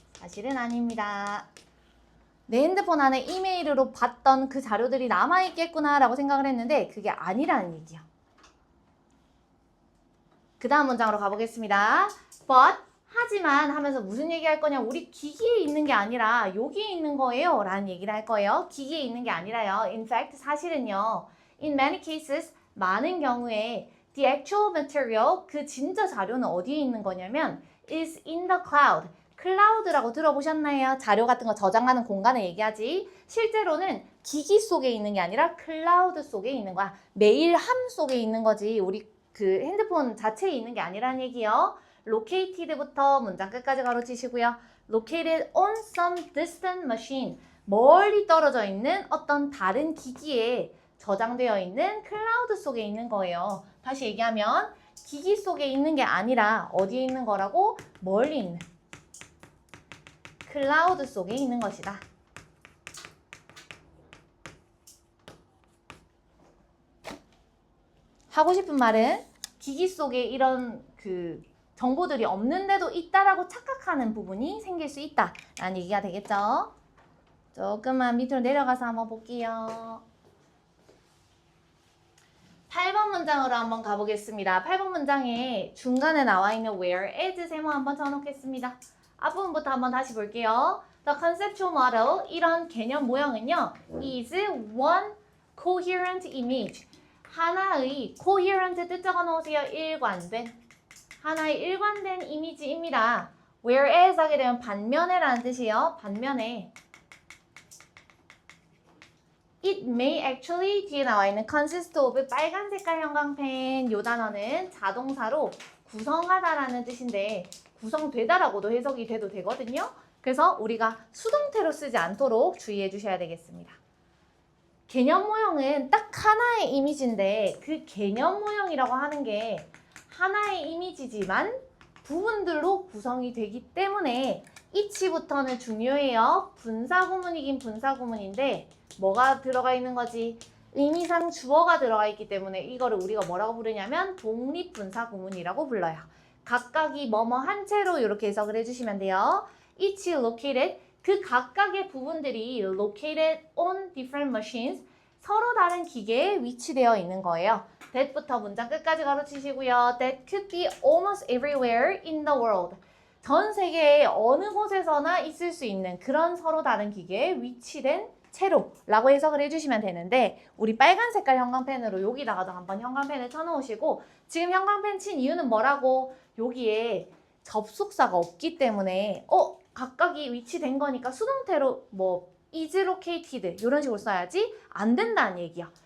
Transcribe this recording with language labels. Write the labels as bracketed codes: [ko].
[ko] 사실은 아닙니다. 내 핸드폰 안에 이메일으로 봤던 그 자료들이 남아있겠구나 라고 생각을 했는데 그게 아니라는 얘기야. 그 다음 문장으로 가보겠습니다. But, 하지만 하면서 무슨 얘기할 거냐? 우리 기기에 있는 게 아니라 여기에 있는 거예요 라는 얘기를 할 거예요. 기기에 있는 게 아니라요. [en] In fact, [ko] 사실은요. [en] In many cases, [ko] 많은 경우에 [en] the actual material, [ko] 그 진짜 자료는 어디에 있는 거냐면 [en] is in the cloud. [ko] 클라우드라고 들어보셨나요? 자료 같은 거 저장하는 공간을 얘기하지. 실제로는 기기 속에 있는 게 아니라 클라우드 속에 있는 거야. 메일함 속에 있는 거지. 우리 그 핸드폰 자체에 있는 게 아니라는 얘기요. located부터 문장 끝까지 가로치시고요. [en] located on some distant machine. [ko] 멀리 떨어져 있는 어떤 다른 기기에 저장되어 있는 클라우드 속에 있는 거예요. 다시 얘기하면 기기 속에 있는 게 아니라 어디에 있는 거라고? 멀리 있는 클라우드 속에 있는 것이다. 하고 싶은 말은 기기 속에 이런 그 정보들이 없는데도 있다라고 착각하는 부분이 생길 수 있다라는 얘기가 되겠죠. 조금만 밑으로 내려가서 한번 볼게요. 8번 문장으로 한번 가보겠습니다. 8번 문장에 중간에 나와 있는 where, as 세모 한번 쳐놓겠습니다. 앞부분부터 한번 다시 볼게요. [en] The conceptual model, [ko] 이런 개념 모형은요, [en] is one coherent image. [ko] 하나의 coherent 뜻 적어 놓으세요. 일관된. 하나의 일관된 이미지입니다. whereas 하게 되면 반면에라는 뜻이에요. 반면에. [en] It may actually [ko] 뒤에 나와 있는 [en] consist of [ko] 빨간 색깔 형광펜 요 단어는 자동사로 구성하다라는 뜻인데 구성되다라고도 해석이 돼도 되거든요. 그래서 우리가 수동태로 쓰지 않도록 주의해 주셔야 되겠습니다. 개념 모형은 딱 하나의 이미지인데 그 개념 모형이라고 하는 게 하나의 이미지지만 부분들로 구성이 되기 때문에 이치부터는 중요해요. 분사구문이긴 분사구문인데 뭐가 들어가 있는 거지? 의미상 주어가 들어가 있기 때문에 이거를 우리가 뭐라고 부르냐면 독립분사구문이라고 불러요. 각각이 뭐뭐 한 채로 이렇게 해석을 해주시면 돼요. [en] each located, [ko] 그 각각의 부분들이 [en] located on different machines, [ko] 서로 다른 기계에 위치되어 있는 거예요. that부터 문장 끝까지 가로치시고요. [en] That could be almost everywhere in the world. [ko] 전 세계의 어느 곳에서나 있을 수 있는 그런 서로 다른 기계에 위치된 채로라고 해석을 해주시면 되는데 우리 빨간 색깔 형광펜으로 여기다가도 한번 형광펜을 쳐놓으시고 지금 형광펜 친 이유는 뭐라고? 여기에 접속사가 없기 때문에 각각이 위치된 거니까 수동태로 뭐 [en] is located [ko] 이런 식으로 써야지 안 된다는 얘기야.